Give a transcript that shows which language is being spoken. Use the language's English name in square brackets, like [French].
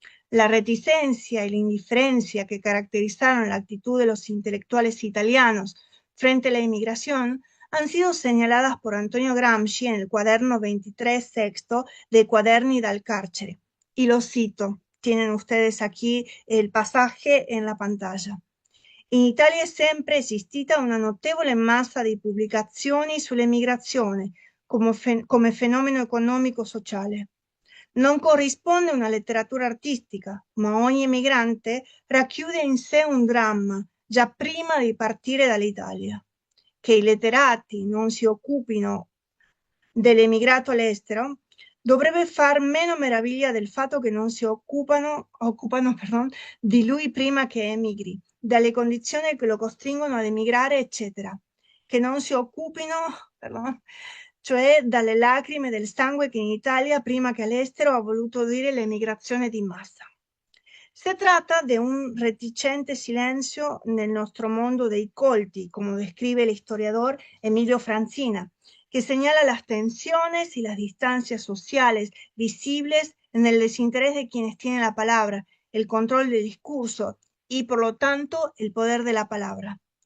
[Spanish] La reticencia y la indiferencia que caracterizaron la actitud de los intelectuales italianos frente a la inmigración han sido señaladas por Antonio Gramsci en el cuaderno 23 sexto de Quaderni dal Carcere. Y lo cito, tienen ustedes aquí el pasaje en la pantalla. [Italian] In Italia è sempre esistita una notevole massa di pubblicazioni sull'emigrazione come fenomeno economico-sociale. Non corrisponde una letteratura artistica, ma ogni emigrante racchiude in sé un dramma già prima di partire dall'Italia. Che i letterati non si occupino dell'emigrato all'estero dovrebbe far meno meraviglia del fatto che non si occupano di lui prima che emigri, dalle condizioni che lo costringono ad emigrare, eccetera. Che non si occupino, cioè dalle lacrime del sangue che in Italia, prima che all'estero, ha voluto dire l'emigrazione di massa. [Spanish] Se trata de un reticente silencio [Italian] nel nostro mondo dei colti, [Spanish] como describe el historiador Emilio Francina, que señala las tensiones y las distancias sociales visibles en el desinterés de quienes tienen la palabra, el control del discurso y, por lo tanto, el poder de la palabra.